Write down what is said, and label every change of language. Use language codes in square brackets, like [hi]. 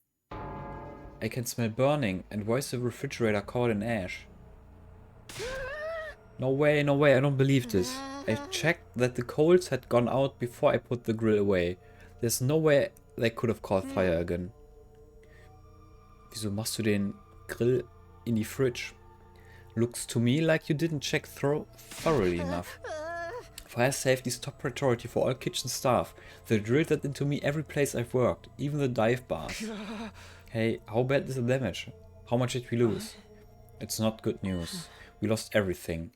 [en] I can smell burning, and why is the refrigerator covered in ash? No way, I don't believe this. I checked that the coals had gone out before I put the grill away. There's no way they could have caught fire again. [de] Wieso machst du den Grill in die fridge? [en] Looks to me like you didn't check thoroughly enough. Fire safety is top priority for all kitchen staff. They drilled that into me every place I've worked, even the dive bars. Hey, how bad is the damage? How much did we lose? It's not good news. We lost everything.